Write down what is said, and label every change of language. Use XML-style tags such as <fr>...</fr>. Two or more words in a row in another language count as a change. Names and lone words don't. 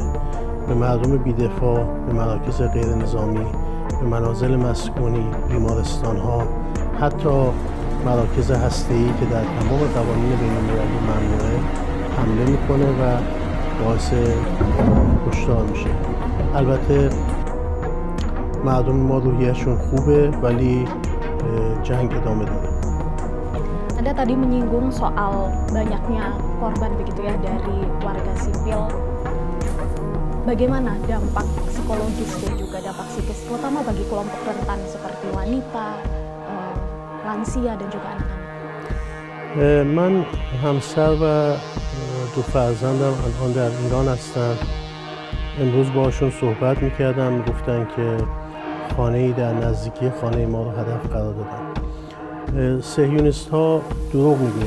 <fa>به مردم بی‌دفاع، به مراکز غیر نظامی، به منازل مسکونی، بیمارستان‌ها، حتی مراکز هسته‌ای که در تمام قوانین بین‌المللی ممنوعه حمله میکنه و باعث کشتار میشه. البته مردم ما روحیه‌شون خوبه ولی جنگ ادامه داره.</fa> <id>Anda tadi menyinggung soal banyaknya korban begitu ya dari warga sipil. Bagaimana dampak psikologis dan juga dampak psikis, terutama bagi kelompok rentan seperti wanita, lansia dan juga anak-anak?</id> <fa>من همسر و دو فرزندم الان در ایران هستن. امروز باشون صحبت میکردم، گفتن که خانه‌ای در نزدیکی خانه ما رو هدف قرار دادن. صهیونیست ها دروغ میگن.</fa>